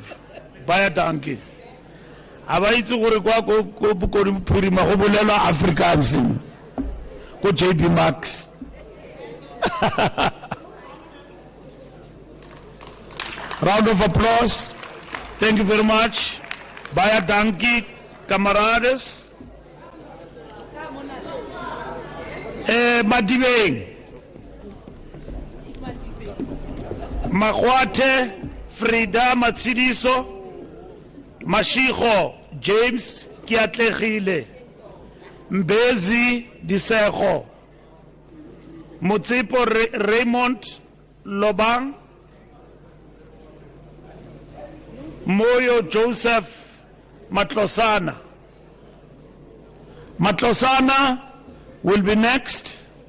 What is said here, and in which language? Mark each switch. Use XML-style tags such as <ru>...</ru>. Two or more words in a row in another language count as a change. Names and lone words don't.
<af>Baie dankie.</af> <tn>Aba itse gore kwa ko phirima go bolela Afrikaans ko JB Max.</tn> <en>Round of applause. Thank you very much.</en> <af>Baie dankie,</af> <en>camarades. Madibeng. Makwate Frida Matsidiso, Mashiko James Kiatlegile, Mbezi Disego, Mutsipo Raymond Lobang, Moyo Joseph Matlosana. Matlosana will be next.</en>